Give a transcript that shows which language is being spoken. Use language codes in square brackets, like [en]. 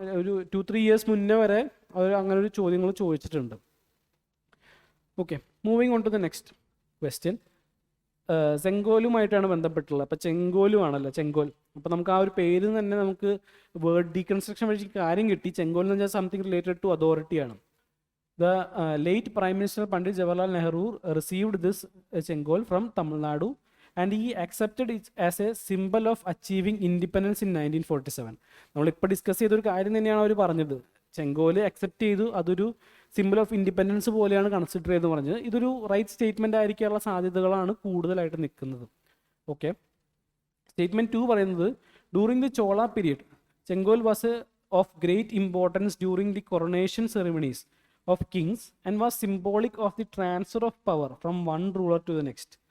[ml] ഒരു 2-3 years മുന്നേ വരെ അവർ അങ്ങനെ ഒരു ചോദ്യങ്ങൾ ചോദിച്ചിട്ടുണ്ട്. [en] Okay, moving on to the next question. [ml] ചെങ്കോലുമായിട്ടാണ് ബന്ധപ്പെട്ടുള്ളത്. അപ്പോൾ ചെങ്കോലും ആണല്ലോ, ചെങ്കോൽ. അപ്പോൾ നമുക്ക് ആ ഒരു പേര് തന്നെ നമുക്ക് വേർഡ് ഡീകൺസ്ട്രക്ഷൻ വഴി കാര്യം കിട്ടി. [en] ചെങ്കോൽ [ml] എന്ന് വെച്ചാൽ [en] Something related to അതോറിറ്റിയാണ്. The late Prime Minister Pandit Jawaharlal Nehru received this chenkol from Tamil Nadu and he accepted it as a symbol of achieving independence in 1947. [ml] നമ്മളിപ്പോൾ ഡിസ്കസ് ചെയ്തൊരു കാര്യം തന്നെയാണ് അവർ പറഞ്ഞത്. ചെങ്കോല് അക്സെപ്റ്റ് ചെയ്തു, അതൊരു സിമ്പിൾ ഓഫ് ഇൻഡിപെൻഡൻസ് പോലെയാണ് consider ചെയ്തെന്ന് പറഞ്ഞത്. ഇതൊരു റൈറ്റ് സ്റ്റേറ്റ്മെൻ്റ് ആയിരിക്കാനുള്ള സാധ്യതകളാണ് കൂടുതലായിട്ട് നിൽക്കുന്നത്. [en] Okay, statement 2 പറയുന്നത് during the Chola period chenkol was of great importance during the coronation ceremonies of kings and was symbolic of the transfer of power from one ruler to the next.